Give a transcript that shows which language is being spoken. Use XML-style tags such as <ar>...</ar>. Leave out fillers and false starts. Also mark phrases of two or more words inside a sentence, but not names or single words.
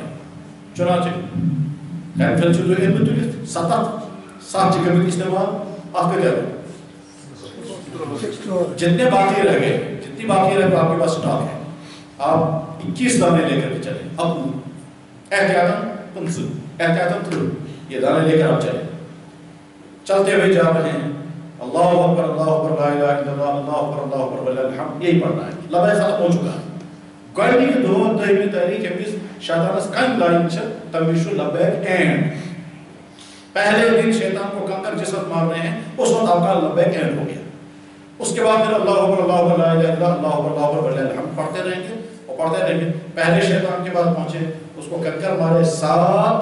<ur>چنانچہ پھر جو ہے 7 جگہ میں استعمال آپ کے دیر جتنے باقی رہ گئے، جتنی باقی رہ گئے آپ کے پاس سٹاک ہے، آپ 21 دانے لے کر کے چلیں. اب احتیاطاً یہ دانے لے کر آپ چلیں. چلتے ہوئے جا رہے ہیں</ur> <ar>اللہ اکبر اللہ اکبر لا الہ الا اللہ اللہ اکبر اللہ اکبر وللہ الحمد،</ar> <ur>یہی پڑھنا ہے. لبیک ختم ہو چکا ہے.</ur> <ks>گۄڈنِکہِ دۄہہِ تٲریٖخ ییٚمہِ وِزِ شیطانس کَنہِ لاگہِ چھِ تَمہِ وِزِ چھُ لبیک اینڈ.</ks> <ur>پہلے دن شیطان کو کنکر جس وقت مارنے ہیں اس وقت آپ کا لبیک اینڈ ہو گیا. اس کے بعد پھر</ur> <ar>اللہ اکبر لا الہ الا اللہ اللہ اکبر وللہ الحمد</ar> <ur>پڑھتے رہیں گے اور پڑھتے رہیں گے. پہلے شیطان کے بعد پہنچے، اس کو کنکر مارے 7.</ur>